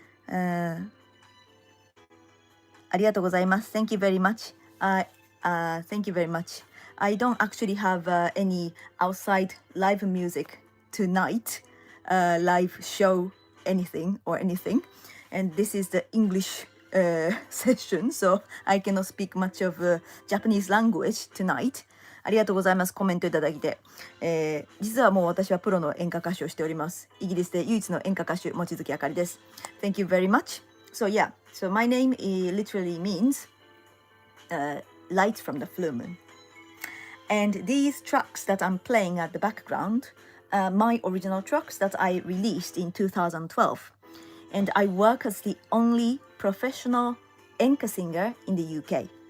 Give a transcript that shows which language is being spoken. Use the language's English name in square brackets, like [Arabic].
[Japanese] ありがとうございます。 [English] Thank you very much. Thank you very much. I don't actually have any outside live music tonight, live show anything. And this is the English session, so I cannot speak much of Japanese language tonight. [Japanese] ありがとうございます。コメントいただいて。実はもう私はプロの演歌歌手をしております。イギリスで唯一の演歌歌手、望月あかりです。 [English] Thank you very much. So yeah, so my name literally means light from the full moon. And these tracks that I'm playing at the background are my original tracks that I released in 2012. And I work as the only professional Enka singer in the UK.